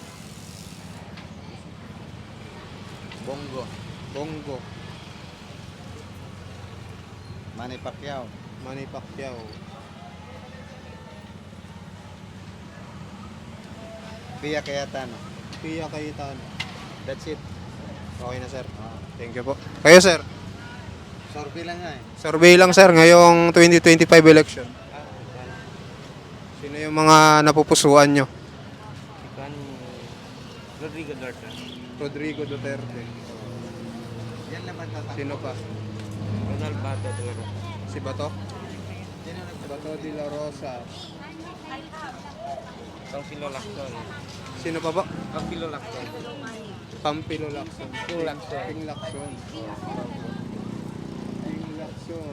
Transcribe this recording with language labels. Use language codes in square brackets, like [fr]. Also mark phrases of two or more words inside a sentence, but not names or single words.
[tl] Bongo. Bongo. Manny Pacquiao. Manny Pacquiao. Pia Cayetano. Pia Cayetano. [en] That's it. [tl] Okay na, sir. [en] Thank you [tl] po. Kayo, sir. Survey lang nga eh. Survey lang, sir, ngayong 2025 election. Sino yung mga napupusuan nyo? Rodrigo Duterte. Rodrigo Duterte. Sino pa? Ronald Bato de la Rosa. Si Bato? Bato de la Rosa. Pangpilo Lacson. Sino pa ba? Pangpilo Lacson. Pampilo Lacson. Ping Lacson. Ping Lacson. Ping Lacson.